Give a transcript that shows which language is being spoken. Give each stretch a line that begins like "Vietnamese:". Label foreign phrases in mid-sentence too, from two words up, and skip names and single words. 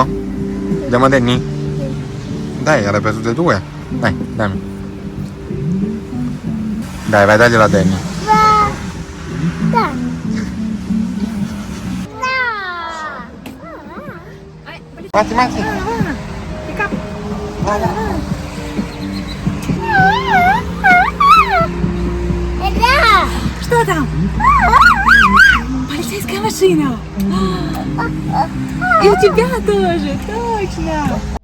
Italian: Diamo a Danny? Dai, era per tutte e due. Dai, dammi. Dai, vai, daglielo a Danny. Matti, Matti.
English: Pick up.
Italian: Vai, vai.
Russian: Что там? Полицейская машина. И у тебя тоже, точно.